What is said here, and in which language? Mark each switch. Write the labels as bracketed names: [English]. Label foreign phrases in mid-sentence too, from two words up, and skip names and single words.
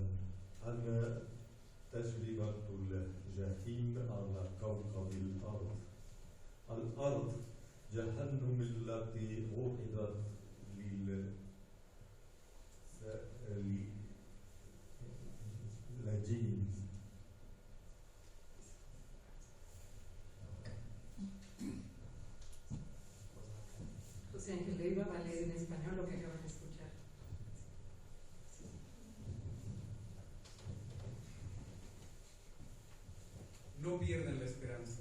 [Arabic] أنا تجربة الجحيم على كوكب الأرض. الأرض جهنم التي وعدت للجين. [Spanish] José Ángel Leiva va a leer en español lo que acaban de escuchar. No pierdan la esperanza.